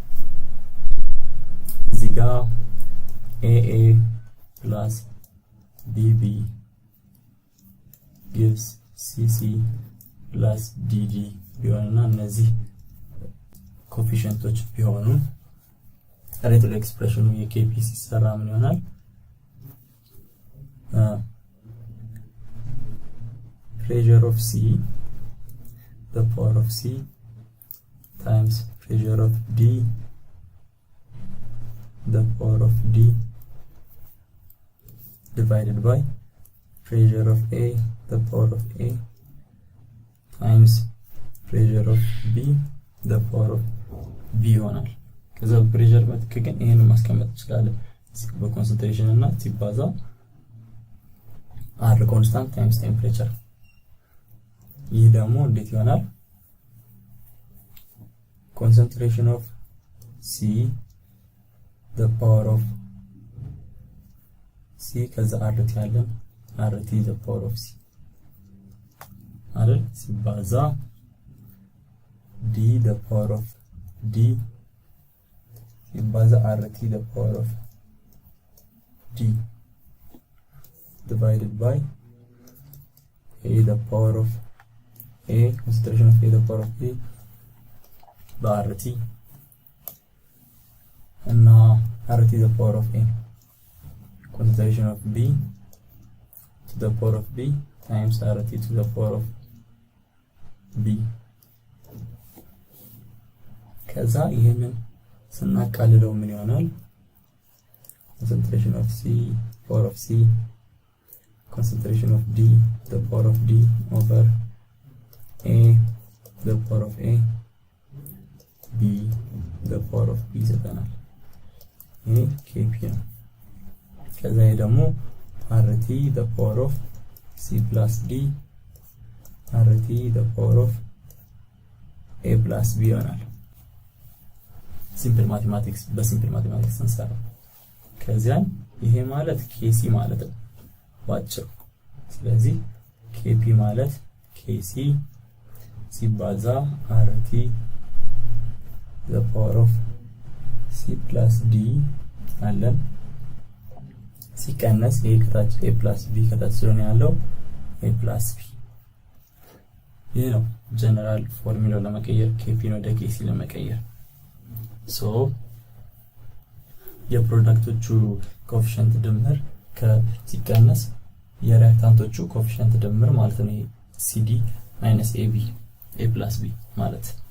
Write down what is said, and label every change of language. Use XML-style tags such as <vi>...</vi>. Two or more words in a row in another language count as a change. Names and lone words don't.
<am>እዚህ ጋር</am> <en>AA plus BB gives CC plus DD</en> <am>ቢሆንና እነዚህ ኮኤፊሺየንቶች ቢሆኑ ሬቶል ኤክስፕሬሽኑ የKp ሲሰራ ምን ይሆናል</am> <en>pressure of C the power of C times pressure of D the power of D divided by pressure of A the power of A times pressure of B the power of B</en> <am>ይሆናል ከዛ ፕሬሸር መጥከን ይሄን ማስቀመጥ ይችላል በኮንሰንትሬሽን እና ሲባዛ</am> <en>R constant times temperature</en> <am>ይህ ደግሞ እንዴት ይሆናል</am> <en>concentration of C the power of C ከዛ RT ያለን RT the power of C</en> <am>አይደል ሲባዛ</am> <en>D the power of D ሲባዛ RT the power of D divided by A the power of A concentration of A the power of A by RT and now RT the power of A concentration of B to the power of B times RT to the power of B</en> <am>ከዛ ይሄንን ስናቃልለው ምን ይሆናል</am> <en>concentration of C power of C concentration of D the power of D over A the power of A B the power of B</en> <am>ይሰጠናል ይሄ Kp ነው ከዛ ይሄ ደግሞ</am> <en>RT the power of C plus D RT the power of A plus B ይሆናል simple mathematics</en> <am>በሲምፕል ማቴማቲክስ እንሰራ። ከዚያን ይሄ ማለት ኬሲ ማለት ነው ባጭሩ። ስለዚህ ኬፒ ማለት ኬሲ ሲባዛ አርቲ</am> <en>the power of c plus d</en> <am>አለን ሲቀነስ a ከታች</am> <en>a plus b</en> <am>ከታች ስለሆነ ያለው</am> <en>a plus b።</en> <am>ይሄ ነው ጀነራል ፎርሙላው ለመቀየር ኬፒ ነው ወደ ኬሲ ለመቀየር። ሶ የፕሮዳክቶቹ ኮኤፊሺየንት ድምር ከሲቀነስ የሪአክታንቶቹ ኮኤፊሺየንት ድምር ማለት ነው</am> <en>CD minus AB a plus b</en> <am>ማለት።</am>